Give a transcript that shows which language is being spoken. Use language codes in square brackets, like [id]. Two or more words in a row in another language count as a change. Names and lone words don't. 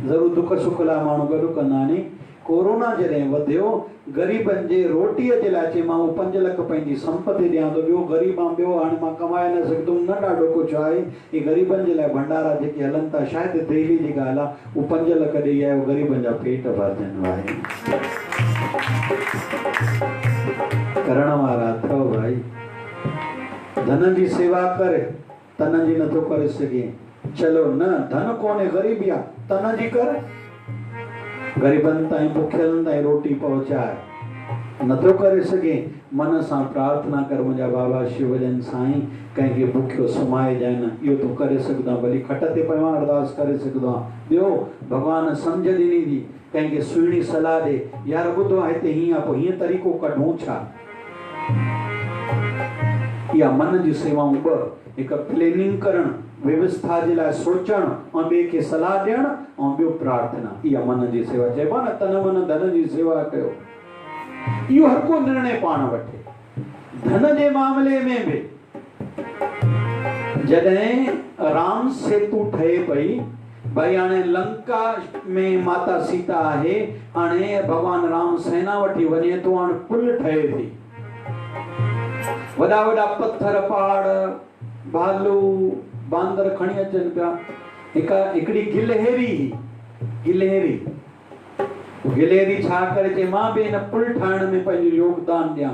[sd] ज़रूरु दुख सुख लाइ माण्हू गॾु कंदा आहिनि। कोरोना जॾहिं वधियो, ग़रीबनि जे रोटीअ जे लाइ चई मां 5 लख पंहिंजी संपत्ति ॾियां थो। ॿियो हाणे मां कमाए न सघंदुमि, न ॾाढो कुझु आहे, ही ग़रीबनि जे लाइ भंडारा जेके हलनि था, शायदि दिल्ली जी ॻाल्हि आहे, उहो 5 लख ॾेई आयो, ग़रीबनि जा पेट भरजनि वारे। करण वारा अथव भाई। धन जी सेवा करे, तन जी नथो करे सघे, चलो न धन कोन्हे, ग़रीबी आहे, तन जी कर। ग़रीबनि ताईं बुखियलनि ताईं रोटी पहुचाए, नथो करे सघे, मन सां प्रार्थना कर, मुंहिंजा बाबा शिवजन साईं कंहिंखे बुखियो सुम्हाइजांइ न, इहो तूं करे सघंदो आहे। भली खट ते पियो अरदास करे सघंदो आहे। ॿियो भॻवान सम्झ ॾिनी थी, कंहिंखे सुहिणी सलाह ॾे, यार ॿुधो आहे हिते हीअं आहे, पोइ हीअं तरीक़ो कढूं छा। इहा मन जी सेवाऊं 2, हिकु प्लेनिंग करणु, व्यवस्था जे लाइ सोचणु, ऐं ॿिए खे सलाह ॾियणु, ऐं ॿियो प्रार्थना। इहा मन जी सेवा चइबो आहे न, तन मन धन जी सेवा कयो। इहो हर को निर्णय पाण वठे। धन जे मामले में बि जॾहिं राम सेतु ठहे पई, भाई हाणे लंका में माता सीता आहे, हाणे भगवान राम सेना वठी वञे थो, हाणे पुल ठहे थी, वॾा वॾा पत्थर पहाड़ भालू बांदर खणी अचनि पिया। हिकिड़ी गिलहरी छा करे चए मां बि हिन पुल ठाहिण में पंहिंजो योगदान ॾियां।